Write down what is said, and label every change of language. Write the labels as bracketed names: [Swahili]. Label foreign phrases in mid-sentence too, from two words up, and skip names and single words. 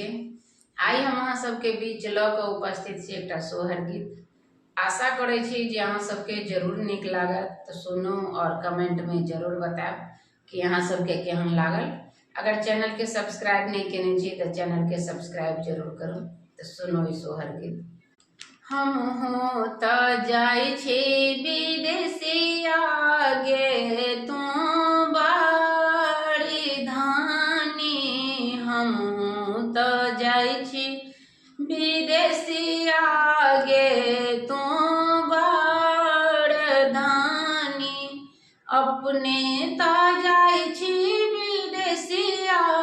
[Maithili] आई हम अहाँ सबके बीच ल के उपस्थित छी एकटा सोहर गीत। आशा करे छी जे अहाँ सबके जरूर निक लागत, तो सुनू और कमेंट में जरूर बताएब कि अहाँ सबके केहन लागल। अगर चैनल के सब्सक्राइब नहीं केने छी तो चैनल के सब्सक्राइब जरूर करू। तो सुनो ई सोहर गीत। हम हो त जाई छी विदेशिया गे तू बाड़ी धानी, हम हो त जाई छी विदेशिया गे तू बाड़ धानी, अपने त जाई छी विदेशिया